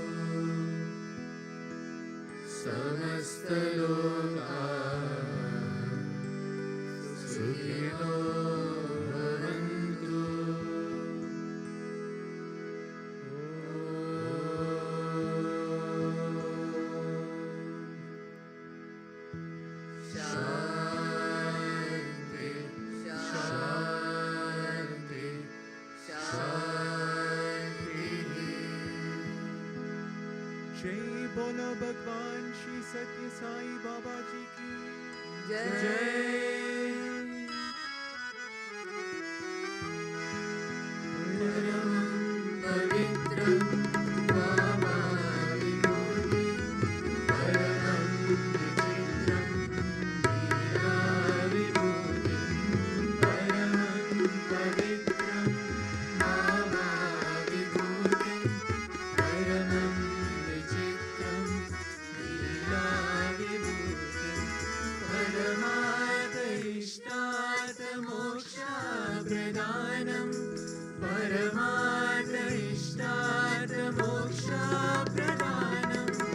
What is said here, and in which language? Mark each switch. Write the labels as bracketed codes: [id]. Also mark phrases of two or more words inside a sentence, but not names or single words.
[sa] समस्तलोका सुखिनो भवन्तु शान्ति शान्ति शान्तिः [hi] जय बोलो भगवान श्री सत्य साई बाबा जी की जय [sa] परमं पवित्रं वामाविभूति परमं विचित्रं लीलाविभूति परमं पवित्रं वामाविभूति परमं विचित्रं लीलाविभूति परमार्थ इष्टार्थ मोक्षप्रदानं परमार्थ इष्टार्थ मोक्षप्रदानं